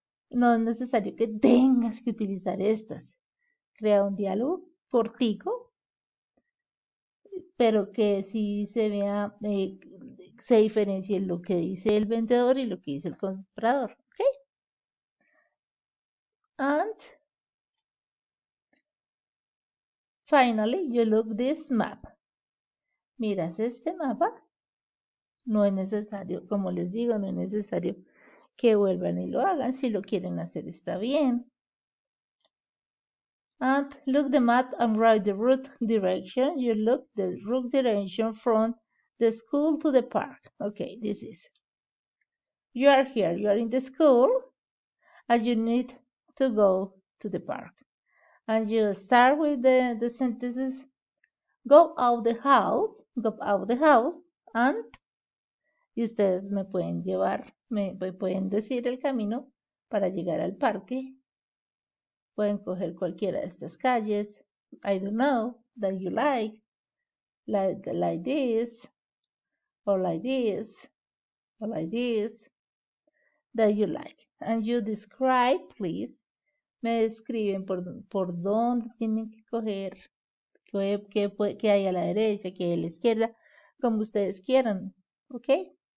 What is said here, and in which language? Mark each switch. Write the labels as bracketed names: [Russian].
[Spanish] No es necesario que tengas que utilizar estas. Crea un diálogo cortico, pero que sí se vea, se diferencie lo que dice el vendedor y lo que dice el comprador, ¿ok? [English] And finally, you look this map. [Spanish] Miras este mapa. No es necesario, como les digo, no es necesario que vuelvan y lo hagan. Si lo quieren hacer, está bien. [English] And look the map and write the route direction. You look the route direction from the school to the park. Okay, this is. You are here, you are in the school, and you need to go to the park. And you start with the sentences. Go out the house, and [Spanish] y ustedes me pueden llevar, me pueden decir el camino para llegar al parque. Pueden coger cualquiera de estas calles. [English] I don't know, that you like this, or like this, or like this, that you like. And you describe, please. [Spanish] Me describen por dónde tienen que coger, qué hay a la derecha, qué hay a la izquierda, como ustedes quieran, ¿ok?